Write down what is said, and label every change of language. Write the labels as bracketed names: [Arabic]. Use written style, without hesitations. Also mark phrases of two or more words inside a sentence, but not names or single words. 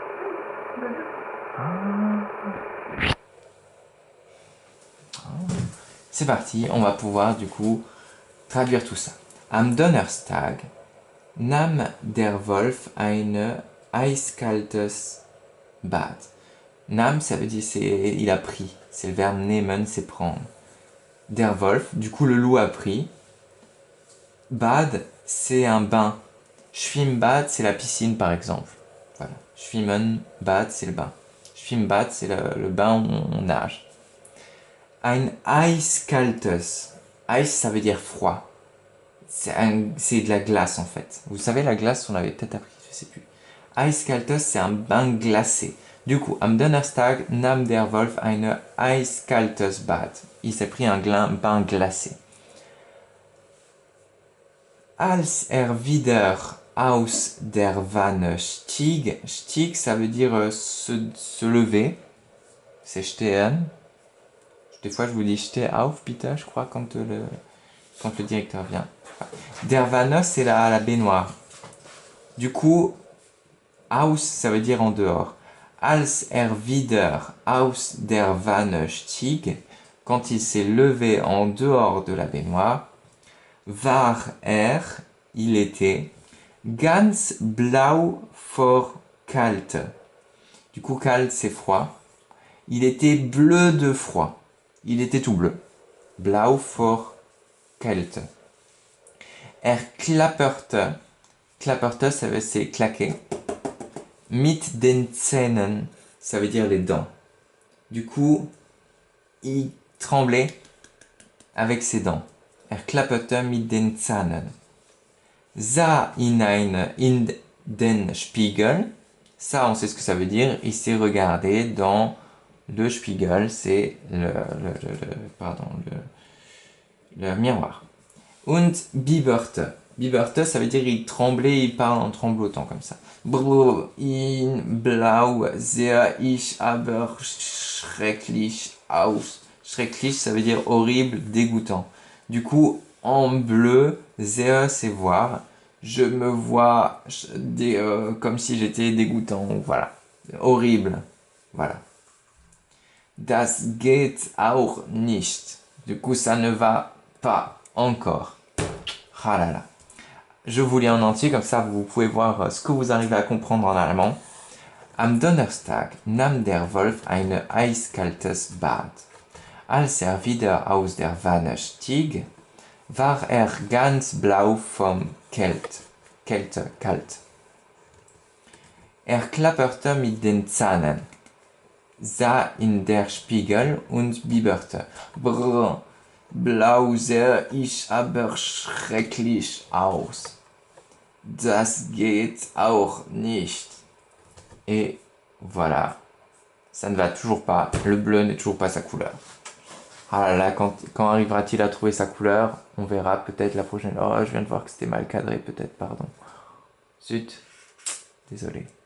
[French] C'est parti, on va pouvoir du coup traduire tout ça. [German] Am Donnerstag nahm der Wolf eine eiskaltes Bad. [French] Nam, ça veut dire il a pris. C'est le verbe nehmen, c'est prendre. [German] Der Wolf, [French] du coup le loup a pris. Bad, c'est un bain. Schwimmbad, c'est la piscine par exemple. Voilà. [German] Schwimmen, Bad, [French] c'est le bain. Schwimmbad, c'est le bain où on nage. [German] Ein eiskaltes. [French] Eis, ça veut dire froid. C'est de la glace en fait. Vous savez, la glace, on l'avait peut-être appris, je sais plus. Eiskaltes, c'est un bain glacé. Du coup, [German] am Donnerstag nahm der Wolf eine eiskaltes Bad. [French] Il s'est pris un bain glacé. [German] Als wieder aus der Wanne stieg, stieg, [French] ça veut dire se lever. C'est stehen. Des fois, je vous dis [German] steh auf, bitte, [French] je crois, quand le directeur vient. [German] Der Wanne, [French] c'est la baignoire. Du coup, aus, ça veut dire en dehors. [German] Als wieder aus der Wanne stieg, [French] quand il s'est levé en dehors de la baignoire, war il était, [German] ganz blau vor kalt. [French] Du coup, kalt, c'est froid. Il était bleu de froid. Il était tout bleu. [German] Blau vor kalt. Klapperte. Klapperte, [French] ça veut dire c'est claquer. [German] Mit den Zähnen, [French] ça veut dire les dents. Du coup, il tremblait avec ses dents. [German] Klapperte mit den Zähnen. Sah in den Spiegel. [French] Ça, on sait ce que ça veut dire. Il s'est regardé dans le Spiegel, c'est le miroir. [German] Und bibberte. [French] Bibberte, ça veut dire il tremblait, il parle en tremblotant comme ça. [German] Brr, in blau sehr ich aber schrecklich aus. Schrecklich, [French] ça veut dire horrible, dégoûtant. Du coup, en bleu, sehr, c'est voir. Je me vois comme si j'étais dégoûtant. Voilà. Horrible. Voilà. [German] Das geht auch nicht. [French] Du coup, ça ne va pas encore. Ah là là. Je vous lis en entier, comme ça vous pouvez voir ce que vous arrivez à comprendre en allemand. [German] Am Donnerstag nahm der Wolf ein eiskaltes Bad. Als wieder aus der Wanne stieg, war ganz blau vom Kälte, kalt. Klapperte mit den Zähnen, sah in der Spiegel und bibberte. Brr, blau sehe ich aber schrecklich aus. Das geht auch nicht. [French] Et voilà, ça ne va toujours pas. Le bleu n'est toujours pas sa couleur. Ah là là, quand arrivera-t-il à trouver sa couleur? On verra peut-être la prochaine. Oh, je viens de voir que c'était mal cadré, peut-être, pardon. Zut, désolé.